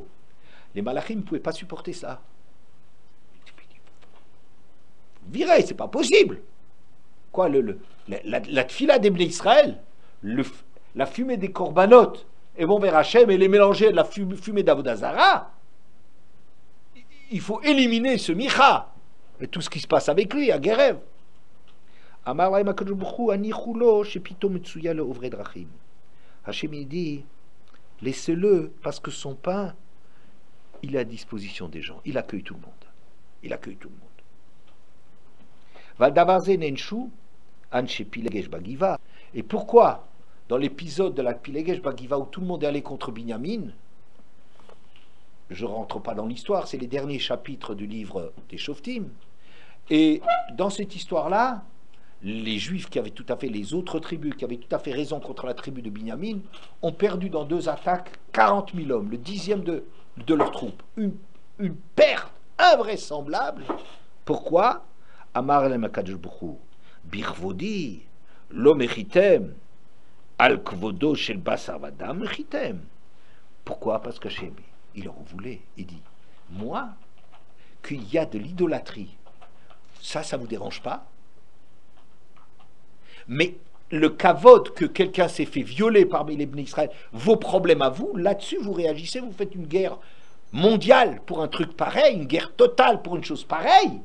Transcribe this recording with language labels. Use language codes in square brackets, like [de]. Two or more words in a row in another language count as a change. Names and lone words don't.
[fr] Les malachim ne pouvaient pas supporter ça. Virez, c'est pas possible. Quoi, la tfila des [he] בני ישראל, [fr] la fumée des corbanotes, et bon vers Hachem, et les mélanger à la fumée d'Avodazara, il faut éliminer ce Micha, et tout ce qui se passe avec lui, à Guérev. [he] אמר להם הקדוש ברוך הוא, הניחו לו שפיתו מצויה לעוברי דרכים. [fr] Hachem il dit, laissez-le, parce que son pain, il est à disposition des gens, il accueille tout le monde. Il accueille tout le monde. Et pourquoi, dans l'épisode de la [he] פילגש בגבעה [fr] où tout le monde est allé contre Binyamin, je ne rentre pas dans l'histoire, c'est les derniers chapitres du livre des Shoftim, et dans cette histoire-là, les Juifs qui avaient tout à fait, les autres tribus qui avaient tout à fait raison contre la tribu de Binyamin, ont perdu dans 2 attaques 40 000 hommes, le 10e de leurs troupes. Une perte invraisemblable. Pourquoi? [he] אמר להם הקדוש ברוך הוא, בכבודי לא מחיתם על כבודו של בשר ודם מחיתם. [fr] Pourquoi? Parce que Hachem, il en voulait. Il dit, moi, qu'il y a de l'idolâtrie, ça vous dérange pas? Mais le kavod que quelqu'un s'est fait violer parmi les [he] בני ישראל, [fr] vos problèmes à vous, là-dessus vous réagissez, vous faites une guerre mondiale pour un truc pareil, une guerre totale pour une chose pareille.